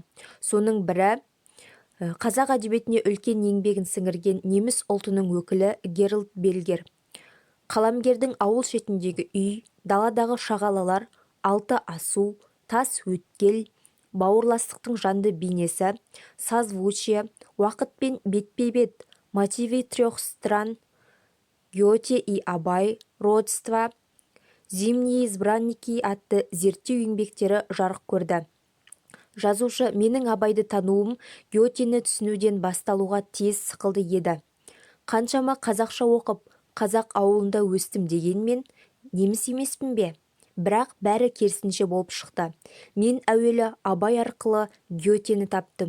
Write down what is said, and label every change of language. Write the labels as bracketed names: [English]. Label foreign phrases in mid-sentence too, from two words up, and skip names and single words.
[Kazakh] Соның бірі қазақ әдебиетіне үлкен еңбегін сіңірген неміс ұлтының өкілі Герольд Бельгер. Қаламгердің ауыл шетіндегі үй, даладағы шағалалар, алты асу, тас өткел, бауырластықтың жанды бейнесі, созвучие, уақытпен бетпе-бет, мотивы трех стран, Гете и Абай, родство, зимние избранники атты зерттеу еңбектері жарық көрді. Жазушы: менің Абайды тануым Гетені түсінуден басталуға тез сықылды еді. Қаншама қазақша оқып, қазақ ауылында өстім дегенмен, неміс емеспін бе? Бірақ бәрі керісінше болып шықты. Мен әуелі Абай арқылы Гетені таптым.